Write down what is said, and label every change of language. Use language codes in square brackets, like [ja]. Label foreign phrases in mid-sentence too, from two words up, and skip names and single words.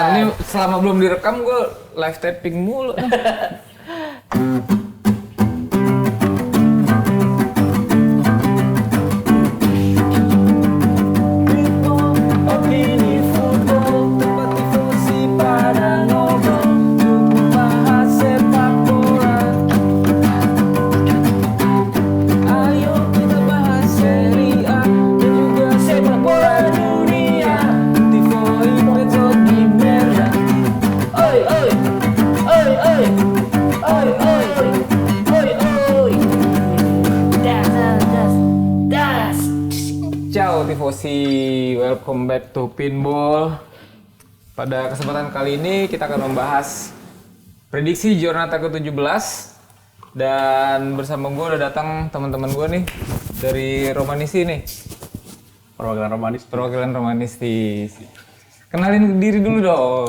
[id] Ini selama belum direkam gue [en] live tapping [id] mulu. Opini football, tempat tifosi pada ngobrol untuk membahas sepak bola. Ayo kita bahas Serie A dan juga sepak bola dunia. [it] Tifoi Pezzo di merda. Oi. Das. Ciao tifosi, [en] welcome back to Pinball. [id] Pada kesempatan kali ini kita akan membahas prediksi Giornata ke-17 dan bersama gue udah datang teman-teman gue nih dari Romanisti nih. Perwakilan Romanisti. Kenalin diri dulu dong.